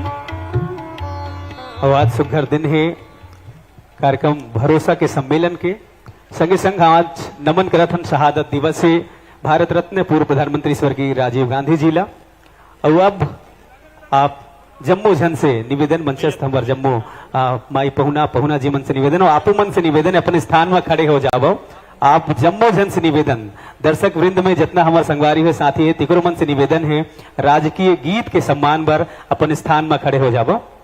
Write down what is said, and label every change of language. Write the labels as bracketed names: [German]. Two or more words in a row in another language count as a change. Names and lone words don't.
[Chhattisgarhi] और आज सुघर दिन है कार्यक्रम भरोसा के सम्मेलन के संगे संग आज नमन करथन शहादत दिवस है भारत रत्न पूर्व प्रधानमंत्री स्वर्गीय राजीव गांधी जी ला। और अब आप जम्मू जन से निवेदन मंचस्थ हमार जम्मू माई पहुना जी मन से निवेदन और आपू मन से निवेदन अपने स्थान में खड़े हो जाओ। आप जम्मू जन से निवेदन दर्शक वृंद में जितना हमारे संगवारी है साथी है तिकुर मन से निवेदन है राजकीय गीत के सम्मान पर अपन स्थान में खड़े हो जाओ।